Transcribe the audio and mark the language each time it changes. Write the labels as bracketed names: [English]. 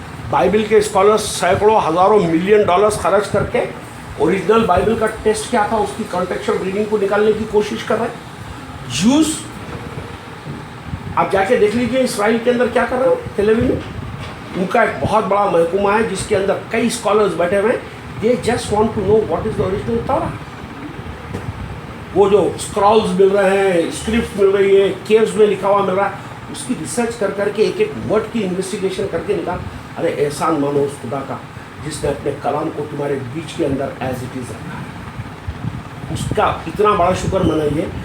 [Urdu] Bible کے scholars سینکڑوں ہزاروں ملین ڈالرز خرچ کر کے اوریجنل بائبل کا ٹیسٹ کیا تھا اس کی کانٹیکچوئل ریڈنگ کو نکالنے کی کوشش کر رہے ہیں. جوز آپ جا کے دیکھ لیجیے اسرائیل کے اندر کیا کر رہے ہو. تیل اویو میں ان کا ایک بہت بڑا محکمہ ہے جس کے اندر کئی اسکالرز بیٹھے ہوئے ہیں. [English] They just want to know what is the original Torah. [Urdu] وہ جو اسکرالز مل رہے ہیں, اسکرپٹ مل رہی ہے, کیوز میں لکھا ہوا مل رہا ہے, اس کی ریسرچ کر کر کے ایک ایک ورڈ کی انویسٹیگیشن کر کے نکال. ارے احسان مانو اس خدا کا جس نے اپنے کلام کو تمہارے بیچ کے اندر [English] as it is [Urdu] رکھا ہے, اس کا اتنا بڑا شکر منائیے.